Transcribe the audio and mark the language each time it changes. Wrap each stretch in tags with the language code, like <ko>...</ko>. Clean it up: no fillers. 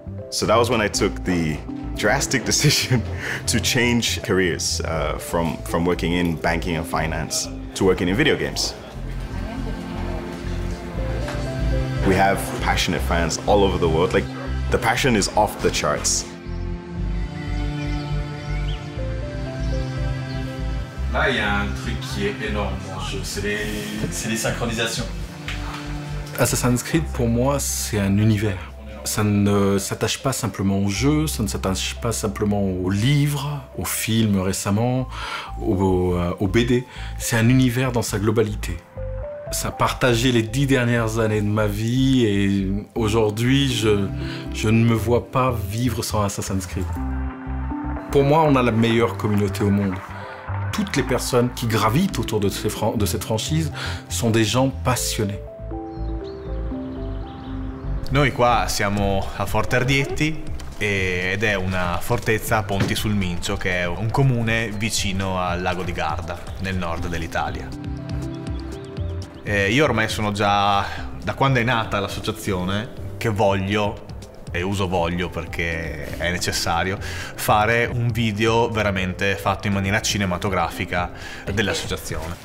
<en>So that was when I took the drastic decision to change careers from working in banking and finance to working in video games. We have passionate fans all over the world. Like, the passion is off the charts.</en> <fr>Là, il y a un truc qui est énorme dans le jeu, c'est les synchronisations. Assassin's Creed, pour moi, c'est un univers. Ça ne s'attache pas simplement au jeu, ça ne s'attache pas simplement aux livres, aux films récemment, aux BD. C'est un univers dans sa globalité. Ça a partagé les 10 dernières années de ma vie et aujourd'hui, je ne me vois pas vivre sans Assassin's Creed. Pour moi, on a la meilleure communauté au monde. Toutes les personnes qui gravitent autour de cette franchise sont des gens passionnés.</fr> <it>Noi qua siamo a Forte Ardietti ed è una fortezza a Ponti sul Mincio, che è un comune vicino al lago di Garda, nel nord dell'Italia. Io ormai sono già, da quando è nata l'associazione, che voglio, e uso voglio perché è necessario, fare un video veramente fatto in maniera cinematografica dell'associazione.</it>